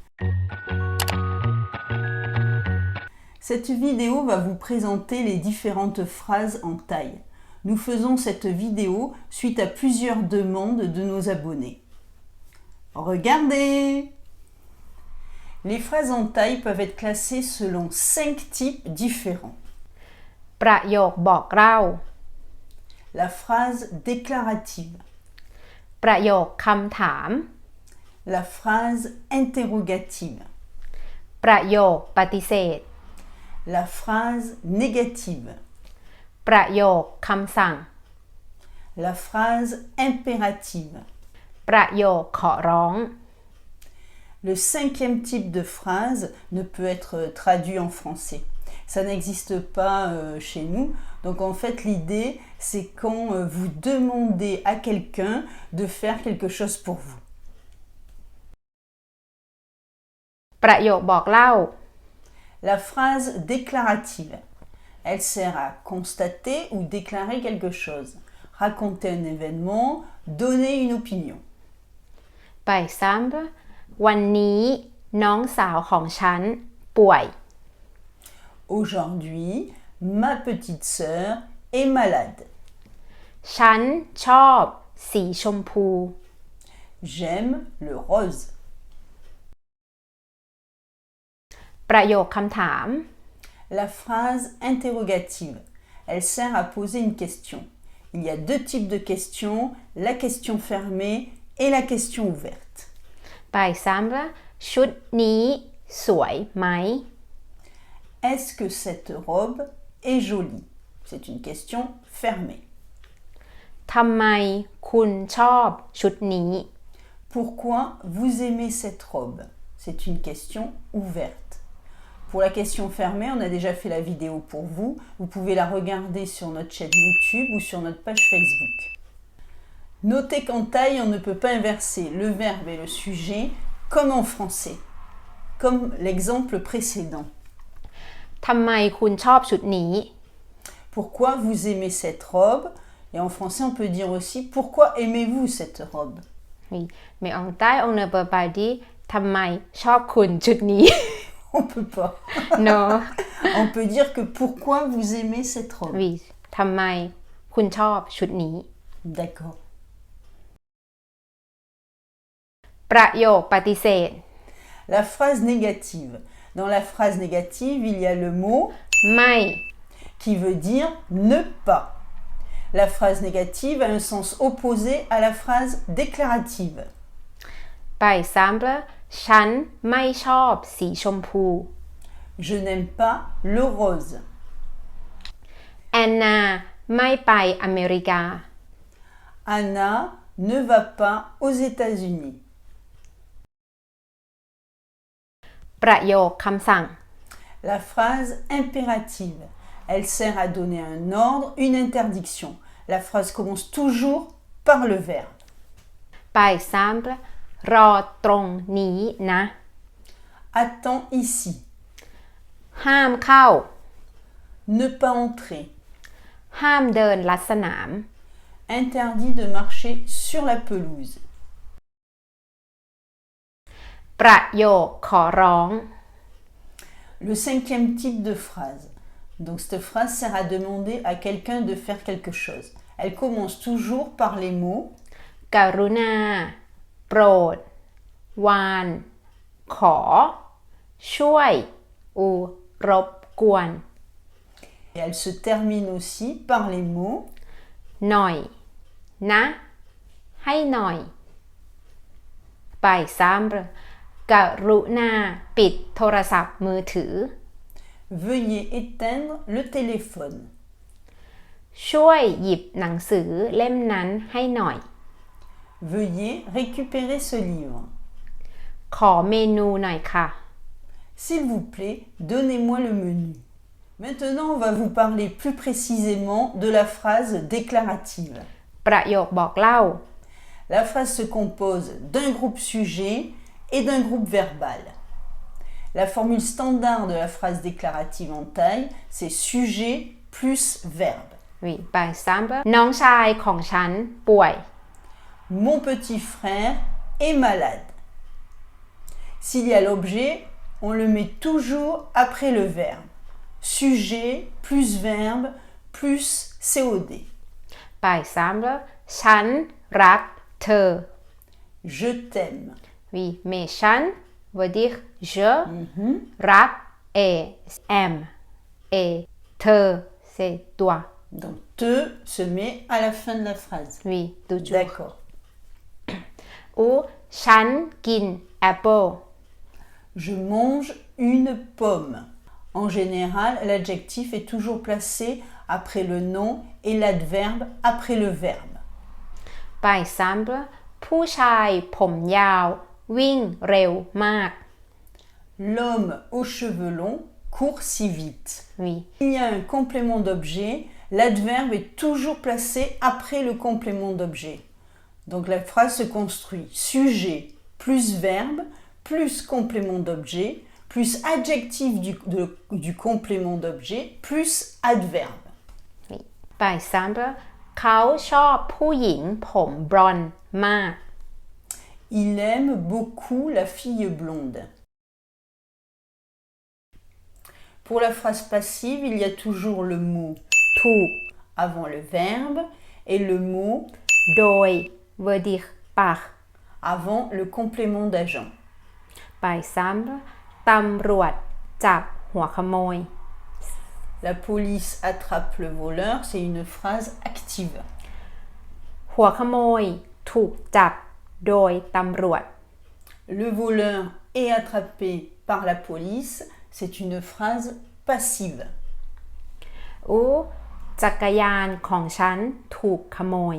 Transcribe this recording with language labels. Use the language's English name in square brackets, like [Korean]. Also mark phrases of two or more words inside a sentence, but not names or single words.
[French] Cette vidéo va vous présenter les différentes phrases en thaï. Nous faisons cette vidéo suite à plusieurs demandes de nos abonnés. Regardez! Les phrases en thaï peuvent être classées selon 5 types différents. [Thai] ประโยคบอกเล่า [French] La phrase déclarative. [Thai] ประโยคคำถาม [French] La phrase interrogative. [Thai] ประโยคปฏิเสธ [French] La phrase négative. [Thai] ประโยคคำสั่ง [French] La phrase impérative. [Thai] ประโยคขอร้อง [French] Le 5e type de phrase ne peut être traduit en français. Ça n'existe pas chez nous. Donc en fait, l'idée, c'est quand vous demandez à quelqu'un de faire quelque chose pour vous. [Thai] ประโยคบอกเล่า [French] La phrase déclarative. Elle sert à constater ou déclarer quelque chose, raconter un événement, donner une opinion. Par exemple [Thai] วันนี้น้องสาวของฉันป่วย [French] Aujourd'hui, ma petite sœur est malade. [Thai] ฉันชอบสีชมพู [French] J'aime le rose. [Thai] ประโยคคำถาม [French] La phrase interrogative. Elle sert à poser une question. Il y a 2 types de questions, la question fermée et la question ouverte. Par exemple [Thai] ชุดนี้สวยไหม [French] Est-ce que cette robe est jolie? C'est une question fermée. [Thai] ทำไมคุณชอบชุดนี้ [French] Pourquoi vous aimez cette robe? C'est une question ouverte. Pour la question fermée, on a déjà fait la vidéo pour vous. Vous pouvez la regarder sur notre chaîne YouTube ou sur notre page Facebook. Notez qu'en thaï, on ne peut pas inverser le verbe et le sujet comme en français, comme l'exemple précédent. [Thai] ทำไมคุณชอบชุดนี้ [French] Pourquoi vous aimez cette robe? Et en français, on peut dire aussi pourquoi aimez-vous cette robe? Oui, mais en thaï on ne peut pas dire [Thai] ทำไมชอบคุณชุดนี้ [French] On peut pas. No On peut dire que pourquoi vous aimez cette robe? [Thai] Oui ทำไมคุณชอบชุดนี้ [French] D'accord. [Thai] ประโยคปฏิเสธ [French] La phrase négative. Dans la phrase négative, il y a le mot [Thai] ไม่ [French] qui veut dire ne pas. La phrase négative a un sens opposé à la phrase déclarative. Par exemple [Thai] ฉันไม่ชอบสีชมพู [French] Je n'aime pas le rose. [Thai] แอนนาไม่ไปอเมริกา [French] Anna ne va pas aux États-Unis. [Thai] ประโยคคำสั่ง [French] La phrase impérative. Elle sert à donner un ordre, une interdiction. La phrase commence toujours par le verbe. Par exemple [Thai] รอตรงนี้นะ [French] Attends ici. [Thai] ห้ามเข้า [French] Ne pas entrer. [Thai] ห้ามเดินลัดสนาม [French] Interdit de marcher sur la pelouse. [Thai] ประโยคขอร้อง [French] Le 5e type de phrase. Donc cette phrase sert à demander à quelqu'un de faire quelque chose. Elle commence toujours par les mots [Thai] กรุณา โปรด วาน ขอ ช่วย ou รบกวน [French] et elle se termine aussi par les mots [Thai] หน่อย นะ ให้หน่อย [French] Par exemple [Thai] กรุณา ปิดโทรศัพท์มือถือ [French] Veuillez éteindre le téléphone. [Thai] ช่วยหยิบหนังสือเล่มนั้นให้หน่อย [French] Veuillez récupérer ce livre. [Thai] ขอเมนูหน่อยค่ะ [French] S'il vous plaît, donnez-moi le menu. Maintenant, on va vous parler plus précisément de la phrase déclarative. [Thai] ประโยคบอกเล่า [French] La phrase se compose d'un groupe sujet et d'un groupe verbal. La formule standard de la phrase déclarative en thaï, c'est sujet plus verbe. Oui, par exemple [Thai] น้องชายของฉันป่วย [French] Mon petit frère est malade. S'il y a l'objet, on le met toujours après le verbe. Sujet plus verbe plus COD. Par exemple [Thai] ฉันรักเธอ [French] Je t'aime. Oui, mais ฉัน veut dire je, รัก et aime, et เธอ c'est toi. Donc te se met à la fin de la phrase. Oui, toujours. D'accord. [Thai] Ou ฉันกิน apple. [French] Je mange une pomme. En général, l'adjectif est toujours placé après le nom et l'adverbe après le verbe. Par exemple [Thai] ผู้ชายผมยาววิ่งเร็วมาก [French] L'homme aux cheveux longs court si vite. Oui. Il y a un complément d'objet, l'adverbe est toujours placé après le complément d'objet. Donc la phrase se construit sujet plus verbe plus complément d'objet plus adjectif du complément d'objet plus adverbe. Oui. Par exemple [Thai] เขาชอบผู้หญิงผมบลอนด์มาก [French] Il aime beaucoup la fille blonde. Pour la phrase passive, il y a toujours le mot [Thai] ถูก [French] avant le verbe et le mot โดย veut dire par avant le complément d'agent. Par exemple [Thai] ตำรวจจับหัวขโมย [French] La police attrape le voleur, c'est une phrase active. [Thai] หัวขโมยถูกจับโดยตำรวจ [French] Le voleur est attrapé par la police, c'est une phrase passive. [Thai] อู้จักรยานของฉันถูกขโมย